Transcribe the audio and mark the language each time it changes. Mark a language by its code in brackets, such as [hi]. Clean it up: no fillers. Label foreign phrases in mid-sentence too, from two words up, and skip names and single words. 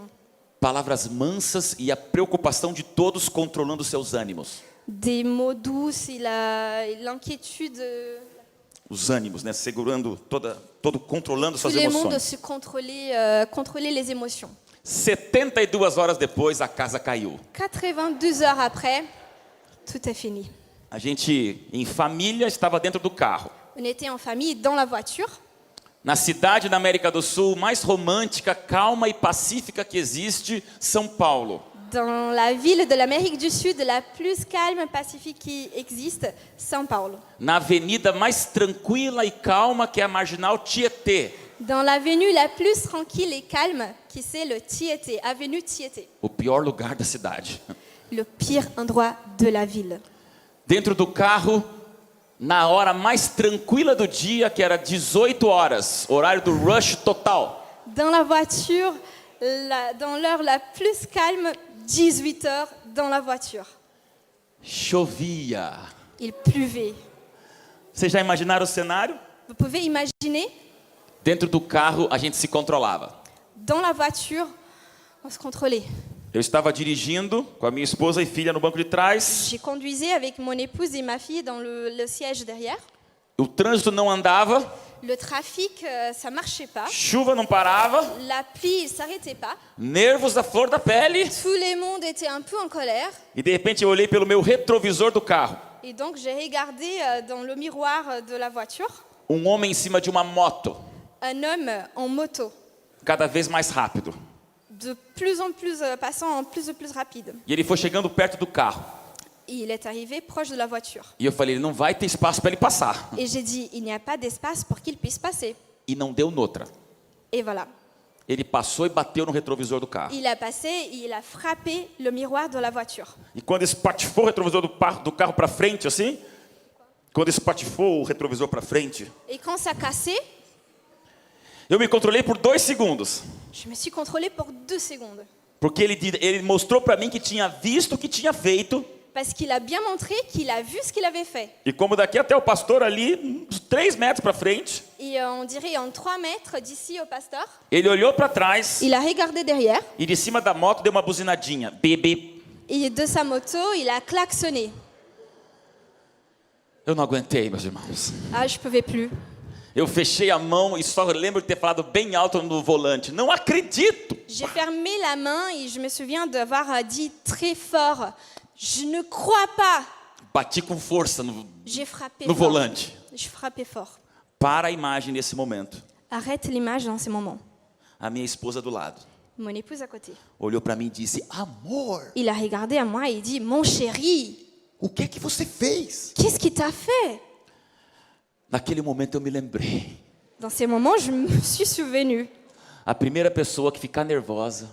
[pt] Palavras mansas e a preocupação de todos controlando seus ânimos. [fr] Des mots doux et l'inquiétude. [pt] Os ânimos, né? Segurando controlando [fr] Tout [pt] suas [fr] le monde [pt] emoções. [fr] se contrôler les émotions. [pt] 72 horas depois, a casa caiu. [fr] 82 heures après, tout est fini. [pt] A gente, em família, estava dentro do carro. [fr] On était en famille dans la voiture. [pt] Na cidade da América do Sul mais romântica, calma e pacífica que existe, São Paulo. [fr] Dans la ville de l'Amérique du Sud, la plus calme et pacifique qui existe, São Paulo. [pt] Na avenida mais tranquila e calma que é a Marginal Tietê. [fr] Dans l'avenue la plus tranquille et calme, qui c'est le Tietê, avenue Tietê. [pt] O pior lugar da cidade. [fr] Le pire endroit de la ville. [pt] Dentro do carro, na hora mais tranquila do dia, que era 18 horas, horário do rush total. [fr] Dans la voiture, dans l'heure la plus calme, 18 heures dans la voiture. [pt] Chovia. [fr] Il pleuvait. [pt] Vocês já imaginaram o cenário? [fr] Vous pouvez imaginer, [pt] Dentro do carro, a gente se controlava. [fr] dans la voiture, on se contrôlait. [pt] Eu estava dirigindo com a minha esposa e filha no banco de trás. [fr] J'ai conduisé avec mon épouse et ma fille dans le siège derrière. [pt] O trânsito não andava, [fr] Le trafic, ça marchait pas. [pt] chuva não parava, [fr] La pluie, il s'arrêtait pas. [pt] nervos à flor da pele. [fr] Tout le monde était un peu en colère. [pt] E de repente eu olhei pelo meu retrovisor do carro. [fr] Et donc, j'ai regardé dans le miroir de la voiture [pt] Homem em cima de uma moto, [fr] un homme en moto, [pt] cada vez mais rápido. [fr] de plus en plus, passant en plus rapide. [pt] E ele foi chegando perto do carro. [fr] Et il est arrivé proche de la voiture. [pt] E eu falei, não vai ter espaço para ele passar. [fr] Et j'ai dit, il n'y a pas d'espace pour qu'il puisse passer. [pt] E não deu noutra. [fr] Et voilà. [pt] Ele passou e bateu no retrovisor do carro. [fr] Il a passé, il a frappé le miroir de la voiture. [pt] E quando espatifou o retrovisor do carro para frente, assim, quando espatifou o retrovisor para frente, [fr] Et quand ça cassait, [pt] eu me controlei por 2 segundos. [fr] je me suis contrôlée pour 2 secondes. [pt] Porque ele mostrou para mim que tinha visto o que tinha feito. [fr] Parce qu'il a bien montré qu'il a vu ce qu'il avait fait. [pt] E como daqui até o pastor ali, uns 3 metros para frente, [fr] Et on dirait en 3 mètres d'ici au pasteur, [pt] ele olhou para trás [fr] il a regardé derrière. [pt] e de cima da moto deu uma buzinadinha. [fr] Bip, bip. Et de sa moto, il a klaxonné. [pt] Eu não aguentei, meus irmãos. [fr] Ah, je pouvais plus. [pt] Eu fechei a mão e só lembro de ter falado bem alto no volante. Não acredito! [fr] J'ai fermé la main et je me souviens d'avoir dit très fort, je ne crois pas. [pt] Bati com força [fr] J'ai frappé [pt] no [fr] fort. [pt] volante. [fr] Je frappais fort. [pt] Para a imagem nesse momento. [fr] Arrête l'image dans ces moments. [pt] A minha esposa do lado [fr] Mon épouse à côté. [pt] olhou para mim e disse: Amor, [fr] Il a regardé à moi et il dit, mon chéri, [pt] o que é que você fez? [fr] qu'est-ce qui t'a fait? [pt] Naquele momento eu me lembrei. [fr] Dans ces moments, je me suis souvenue. [pt] A primeira pessoa que ficar nervosa